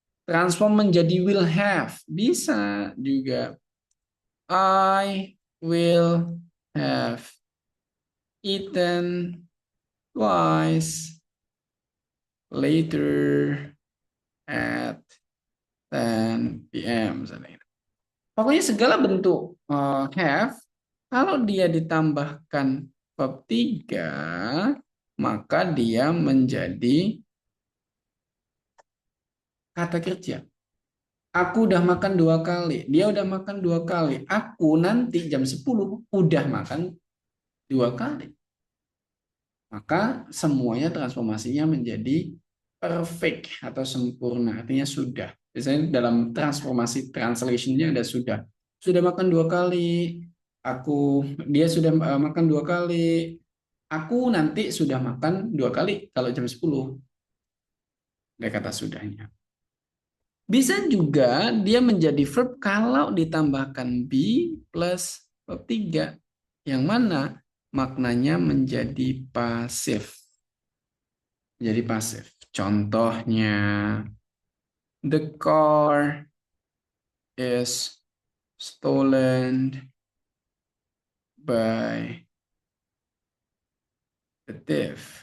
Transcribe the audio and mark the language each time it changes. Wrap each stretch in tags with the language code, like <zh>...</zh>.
<id>Transform menjadi will have. Bisa juga.</id> <en>I will have eaten twice later at 10 p.m.</en> <id>misalnya. Pokoknya segala bentuk have, kalau dia ditambahkan verb 3, maka dia menjadi kata kerja. Aku udah makan 2 kali. Dia udah makan 2 kali. Aku nanti jam 10 udah makan 2 kali. Maka semuanya transformasinya menjadi perfect atau sempurna. Artinya sudah. Biasanya dalam transformasi translationnya ada sudah. Sudah makan 2 kali. Dia sudah makan 2 kali. Aku nanti sudah makan 2 kali kalau jam 10. Ada kata sudahnya. Bisa juga dia menjadi verb kalau ditambahkan be plus verb 3. Yang mana maknanya menjadi pasif. Menjadi pasif. Contohnya,</id> <en>the car is stolen by the thief.</en>